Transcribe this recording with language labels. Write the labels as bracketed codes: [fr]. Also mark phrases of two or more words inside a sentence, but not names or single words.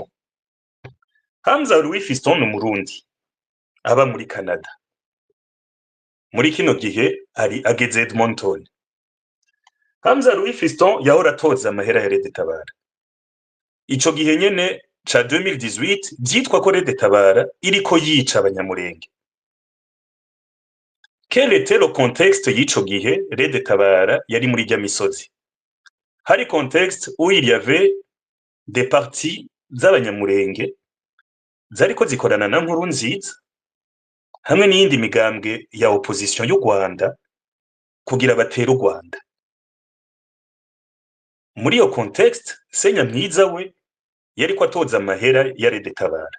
[rn] Hamza Louis Fiston ni Umurundi aba muri Canada. Muri kino gihe ari ageze Edmonton. Hamza Louis Fiston yahora atoza amahera ya Redetabara. Ico gihe nyene ca 2018 vyitwa ko Redetabara iriko yica abanyamurenge. [fr] Quel était le contexte [rn] y'ico gihe Redetabara yari muri rya misozi? Hari [fr] contexte où il y avait des partis [rn] z'abanyamurenge zariko zikorana na Nkurunziza hamwe n'iyindi migambwe ya opposition y'u Rwanda kugira batere u Rwanda. Muri iyo contexte Senyamwiza we yariko atoza amahera ya Redetabara.